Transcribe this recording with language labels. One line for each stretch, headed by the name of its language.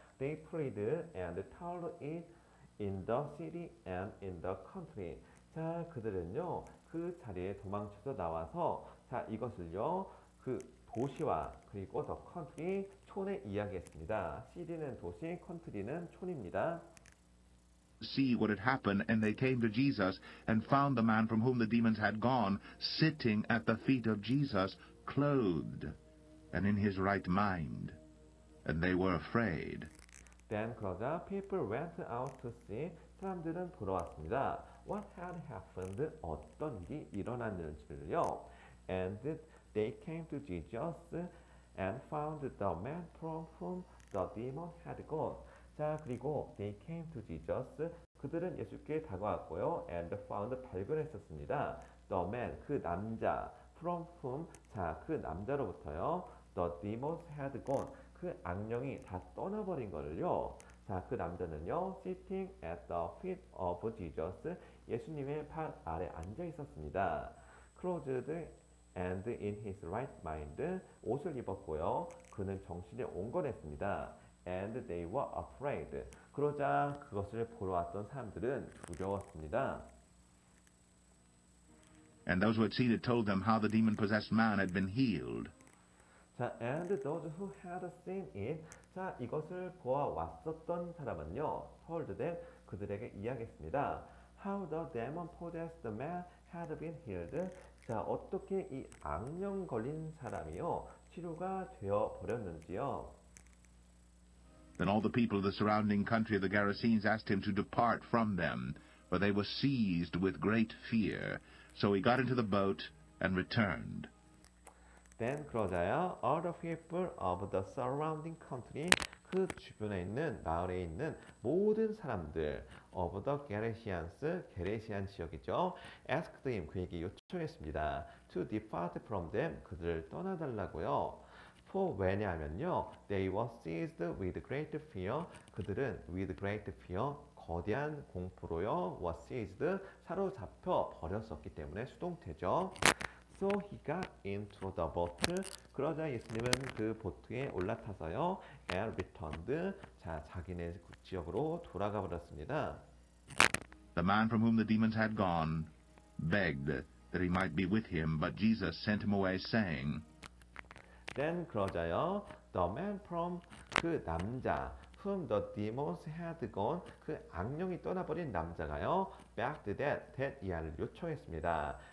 English: They prayed and told it in the city and in the country.
Korean: 자, 그들은요, 그 자리에 도망쳐서 나와서, 자, 이것을요, 그 도시와 그리고
English: the country,
Korean: 촌에 이야기했습니다. city는 도시, country는 촌입니다.
English: see what had happened, and they came to Jesus and found the man from whom the demons had gone sitting at the feet of Jesus, clothed and in his right mind. And they were afraid. Then
Korean: 그러자
English: people went out to see.
Korean: 사람들은 보러 왔습니다.
English: What had happened?
Korean: 어떤 일이 일어났는지를요.
English: And they came to Jesus and found the man from whom the demon had gone.
Korean: 자, 그리고
English: they came to Jesus.
Korean: 그들은 예수께 다가왔고요.
English: And found,
Korean: 발견했었습니다.
English: The man,
Korean: 그 남자.
English: From whom,
Korean: 자, 그 남자로부터요.
English: The demons had gone.
Korean: 그 악령이 다 떠나버린 거를요. 자, 그 남자는요,
English: sitting at the feet of Jesus,
Korean: 예수님의 발 아래 앉아 있었습니다.
English: clothed and in his right mind,
Korean: 옷을 입었고요. 그는 정신에 온건했습니다.
English: And they were afraid.
Korean: 그러자 그것을 보러 왔던 사람들은 두려웠습니다.
English: And those who had seen it told them how the demon-possessed man had been healed. 자, and those who had seen it.
Korean: 자, 이것을 보아왔었던 사람은요,
English: told them,
Korean: 그들에게 이야기했습니다.
English: How the demon-possessed man had been healed.
Korean: 자, 어떻게 이 악령 걸린 사람이요, 치료가 되어 버렸는지요.
English: Then all the people of the surrounding country of the Gerasenes asked him to depart from them, for they were seized with great fear. So he got into the boat and returned. Then
Korean: 그러자야
English: all the people of the surrounding country,
Korean: 그 주변에 있는 마을에 있는 모든 사람들
English: of the Gerasians,
Korean: 게레시안 지역이죠.
English: asked him,
Korean: 그에게 요청했습니다.
English: to depart from them,
Korean: 그들을 떠나달라고요.
English: for
Korean: 왜냐하면요,
English: they were seized with great fear,
Korean: 그들은
English: with great fear,
Korean: 거대한 공포로요,
English: were seized,
Korean: 사로잡혀 버렸었기 때문에 수동태죠.
English: So he got into the boat.
Korean: 그러자 예수님은 그 보트에 올라타서요,
English: and returned.
Korean: 자, 자기네 지역으로 돌아가 버렸습니다.
English: The man from whom the demons had gone begged that he might be with him, but Jesus sent him away, saying, Then
Korean: 그러자요,
English: the man from
Korean: 그 남자
English: whom the demons had gone,
Korean: 그 악령이 떠나버린 남자가요,
English: begged that
Korean: 이하를 요청했습니다.